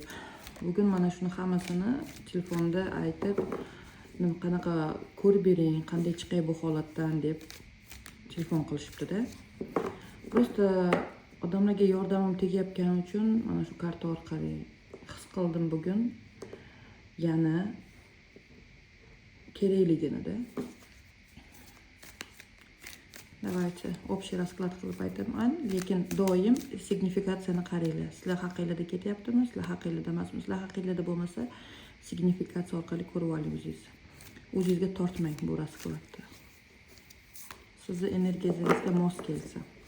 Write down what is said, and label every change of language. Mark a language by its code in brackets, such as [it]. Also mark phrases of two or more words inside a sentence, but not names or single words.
[uz] Bugun mana shuni hammasini telefonda aytib, qanaqa ko'rib bering, qanday chiqay bu holatdan deb telefon qilishibdi-da. Просто odamlarga yordamim tegayotgani uchun mana shu karta orqali his qildim bugun yana kerakligini-da. [ru] Давайте общий расклад [uz] qilib aytaman, lekin doim signifikatsiyani qaranglar. Sizlar haqingizda ketyaptimi, sizlar haqingizda emasmi? Sizlar haqingizda bo'lmasa, signifikatsiya orqali ko'rib oling o'zingiz. O'zingizga tortmang bu raskladda. Sizning energiyangizga mos kelsa.